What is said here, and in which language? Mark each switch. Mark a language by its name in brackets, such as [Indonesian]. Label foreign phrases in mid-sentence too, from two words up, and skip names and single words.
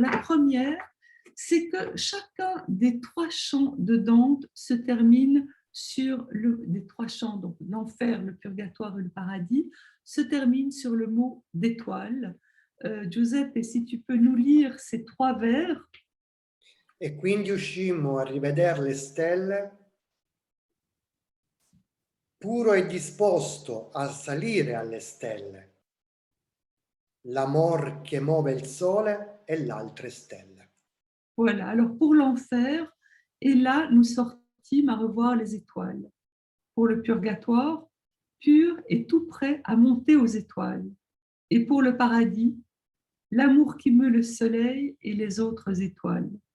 [French] La première, c'est que chacun des trois chants de Dante se termine sur des trois chants, donc l'enfer, le purgatoire et le paradis, se termine sur le mot d'étoile. Giuseppe, si tu peux nous lire ces trois vers. [Italian] E quindi uscimmo a rivedere le stelle, puro e disposto a salire alle stelle, l'amor che muove il sole e l'altre stelle. [French] Voilà, alors pour l'enfer, et là nous sortîmes à revoir les étoiles. Pour le purgatoire, pur et tout prêt à monter aux étoiles. Et pour le paradis, l'amour qui meut le soleil et les autres étoiles.